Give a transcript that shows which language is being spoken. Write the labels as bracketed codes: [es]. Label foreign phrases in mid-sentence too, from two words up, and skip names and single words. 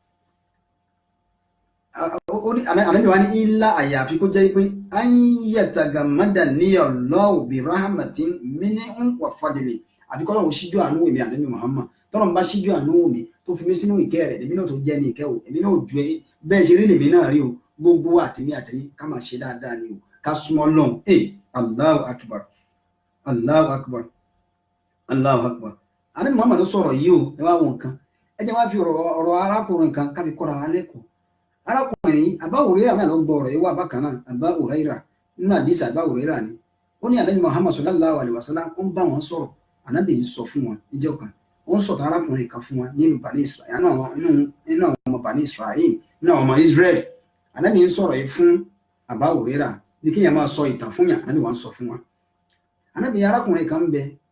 [yo] Ànábì wa ní ilá àyàfi kó jẹ́ pé ayétagamada ní [ar] الله برحمة منه وفضل [yo] àbí kọ́ lọ́wọ́ síjú àánú mi Ànábì Muhammad tọ́lọ́ bá síjú àánú mi tó fi mí sínú ìkẹ́ rẹ̀ èmi náà tó jẹ́ ní ìkẹ́ o èmi náà ju bẹ́ẹ̀ ṣe rí lèmi náà rí o gbogbo àtẹ̀mí àtẹ̀yìn ká máa ṣe dáadáa ni o ká súnmọ́ Ọlọ́run [ar] الله أكبر الله أكبر الله أكبر. [yo] Ànábì Muhammad ló sọ̀rọ̀ yìí o ẹ wá wọn kan ẹ jẹ́ wá fi ọ̀rọ̀ arákùnrin kan ká fi kọ́ra wa lẹ́kọ̀ọ́ arákùnrin Abu Hurairah náà ló gbọ́ ọ̀rọ̀ yìí wá bákan náà Abu Hurairah nínú àdìsí Abu Hurairah ni ó ní Ànábì Muhammad [ar] صلى الله عليه وسلم [yo] ó ń bá wọn sọ̀rọ̀ Ànábì ń sọ fún wọn níjọ́ kan ó ń sọ̀tàn arákùnrin kan fún wọn nínú Bani Israel nínú àwọn ọmọ Bani Israel nínú àwọn ọmọ Israel Ànábì ń sọ̀rọ̀ yìí fún Abu Hurairah bí kéèyàn máa sọ ìtàn fún yàn Ànábì wọn sọ fún wọn Ànábì arákùnrin kan ń bẹ